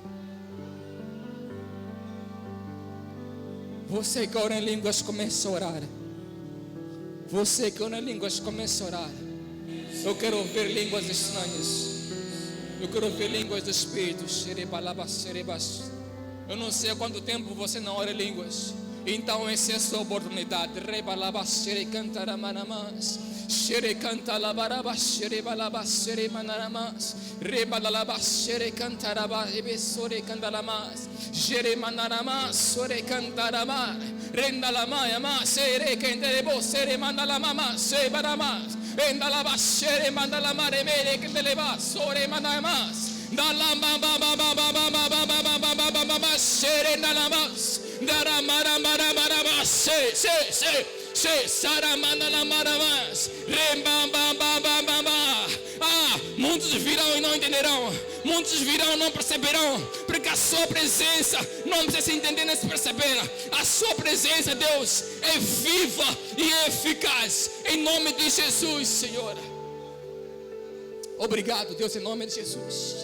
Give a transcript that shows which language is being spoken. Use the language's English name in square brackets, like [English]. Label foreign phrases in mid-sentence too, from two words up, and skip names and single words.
[Portuguese] Você que ora em línguas, começa a orar. Você que ora em línguas, começa a orar. Eu quero ouvir línguas estranhas. Eu quero ouvir línguas do Espírito. Eu não sei há quanto tempo você não ora em línguas. Então essa é a sua oportunidade. Rebalabashere cantaramanamas. Shere cantalabarabaxere balabashere manaramas. Rebalalabashere cantarabasore cantalamas. Jere manaramas sore cantaramar. Rendalamaya sere cantarebo sere mandalamama se baramas. Rendalabashere mandalamare mere canteleba sore manamas. Dalama baba baba baba baba baba baba sere nalamas. Daramara mara mara se saramana maramas. Remba baba baba. Ah, muitos virão e não entenderão. Muitos virão e não perceberão. Porque a sua presença não precisa se entender nem se perceber. A sua presença, Deus, é viva e é eficaz. Em nome de Jesus, Senhor. Obrigado, Deus, em nome de Jesus.